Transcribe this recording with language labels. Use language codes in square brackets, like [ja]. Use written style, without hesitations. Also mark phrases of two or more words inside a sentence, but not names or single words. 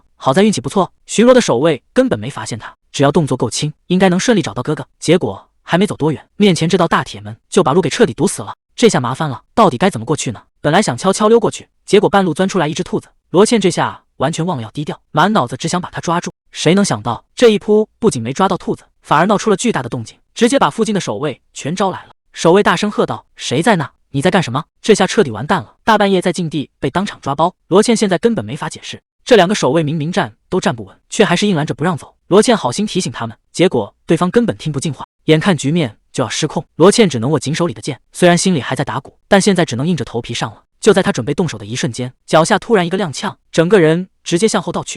[zh] 好在運氣不錯，巡邏的守衛根本沒發現他，只要動作夠輕，應該能順利找到哥哥。結果還沒走多遠，面前這道大鐵門就把路給徹底堵死了。這下麻煩了，到底該怎麼過去呢？本來想悄悄溜過去，結果半路鑽出來一只兔子，羅茜這下完全忘了要低調，滿腦子只想把他抓住。誰能想到這一撲不僅沒抓到兔子，反而鬧出了巨大的動靜，直接把附近的守衛全招來了。守衛大聲喝道：“誰在那？你在幹什麼？”這下徹底完蛋了，大半夜在禁地被當場抓包，羅茜現在根本沒法解釋。這兩個守衛明明站都站不穩，卻還是硬攔着不讓走。羅茜好心提醒他們，結果對方根本聽不進話。眼看局面就要失控，羅茜只能握緊手裡的劍，雖然心裡還在打鼓，但現在只能硬着頭皮上了。就在他準備動手的一瞬間，腳下突然一個踉蹌，整個人直接向後倒去。